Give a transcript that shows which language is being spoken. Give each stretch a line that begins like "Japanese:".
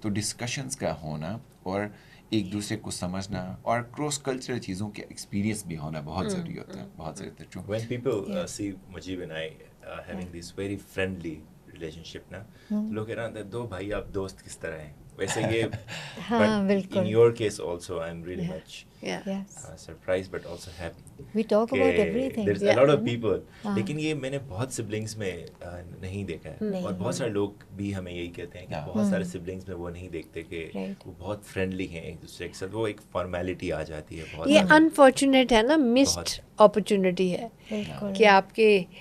Urdu: تو ڈسکشنز کا ہونا اور ایک دوسرے کو سمجھنا اور کراس کلچرل چیزوں کے ایکسپیرینس بھی ہونا بہت ضروری ہوتا ہے. بہت زیادہ
English: when people see Mujib and I having this very friendly relationship
Urdu: نا، لوگ کہہ رہے ہیں دو بھائی آپ دوست کس طرح ہیں ویسے یہ.
English: But in your case also I'm really much surprised but also happy. We talk about everything. There's a lot of people.
Urdu: لیکن یہ میں نے بہت سبلنگس میں نہیں دیکھا ہے، اور بہت سارے لوگ بھی ہمیں یہی کہتے ہیں کہ بہت سارے سبلنگس میں وہ نہیں دیکھتے کہ وہ بہت فرینڈلی ہیں ایک دوسرے کے ساتھ. وہ ایک فارمیلٹی آ جاتی ہے بہت. یہ انفارچونیٹ ہے نا، مسڈ اپرچونیٹی ہے کہ آپ کے.